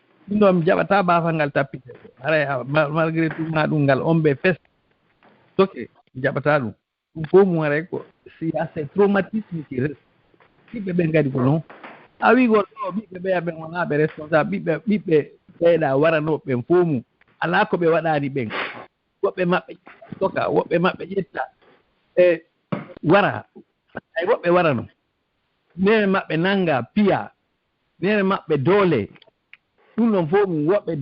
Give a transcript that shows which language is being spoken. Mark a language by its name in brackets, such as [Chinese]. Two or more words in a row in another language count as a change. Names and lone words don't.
[Fula] ɗum ɗo mi jaɓata bafal ngal tappite ara [French] malgré tout [Fula] ma ɗum ngal on ɓe fes toke mi jaɓata ɗum ɗum fof mum aray ko si a [French] ces traumatisme qui reste [Fula] ɓiɓɓe ɓe ngadi ko noon a wigol ɗo ɓiɓɓe ɓeya ɓen wonaɓe responsable ɓiɓɓe ɓeyɗa waranoɓe ɓen fof mum ala ko ɓe waɗani ɓen woɓɓe maɓɓe toka woɓɓe maɓɓe ƴetta e wara ay woɓɓe warano nene maɓɓe nanga piya nene maɓɓe doole ɗum ɗon fof mum woɓɓe